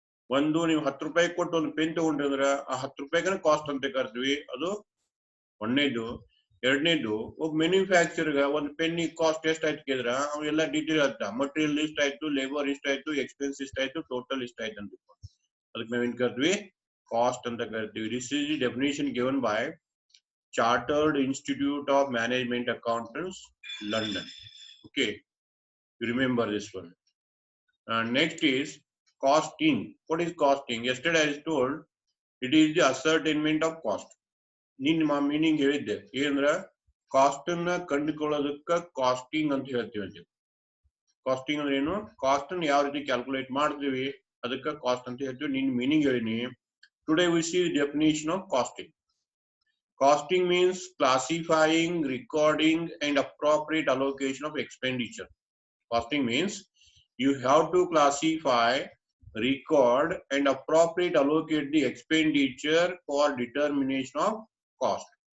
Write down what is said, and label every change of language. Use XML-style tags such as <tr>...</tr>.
<kn>ಒಂದು ನೀವು ₹10 ಕೊಟ್ಟು ಒಂದು ಪೆನ್ ತಗೊಂಡ್ರೆ ಆ ₹10 ಕಾಸ್ಟ್ ಅಂತ ಕರಿತೀವಿ, ಅದು ಒಂದನೇದು. ಎರಡನೇದು ಒಬ್ಬ ಮ್ಯಾನುಫ್ಯಾಕ್ಚರ್ಗ ಒಂದು ಪೆನ್ ಕಾಸ್ಟ್ ಎಷ್ಟಾಯ್ತು ಕೇಳಿದ್ರ ಅವೆಲ್ಲ ಡೀಟೇಲ್ ಆಗ್ತಾ, ಮಟೀರಿಯಲ್ ಇಷ್ಟ ಆಯ್ತು, ಲೇಬರ್ ಇಷ್ಟ ಆಯ್ತು, ಎಕ್ಸ್ಪೆನ್ಸ್ ಇಷ್ಟ ಆಯ್ತು, ಟೋಟಲ್ ಇಷ್ಟ ಆಯ್ತು ಅಂತ. ಅದಕ್ಕೆ ನಾವೇನ್ ಕರಿತೀವಿ? ಕಾಸ್ಟ್ ಅಂತ ಕರಿತೀವಿ.</kn> <en>This is the definition given by Chartered Institute of Management Accountants, London. Okay, you remember this one. Next is costing. What is costing? Yesterday I told it is the ascertainment of cost.</en> <kn>ನಿಮ್ಮ meaning ಹೇಳಿದ್ದೆ ಏನಂದ್ರ cost ಅನ್ನ ಕಂಡುಕೊಳ್ಳೋದಕ್ಕ casting ಅಂತ ಹೇಳ್ತೀವಿ. Casting ಅಂದ್ರೆ ಏನು? Cost ಅನ್ನು ಯಾವ ರೀತಿ ಕ್ಯಾಲ್ಕುಲೇಟ್ ಮಾಡ್ತೀವಿ ಅದಕ್ಕೆ ಕಾಸ್ಟ್ ಅಂತ ಹೇಳ್ತೀವಿ. ನಿನ್ನ ಮೀನಿಂಗ್ ಹೇಳಿನಿ.</kn> <en>Today we see the definition of costing. Costing means classifying, recording, and appropriate allocation of expenditure. Costing means you have to classify, record, and appropriate allocate the expenditure for determination of cost.</en>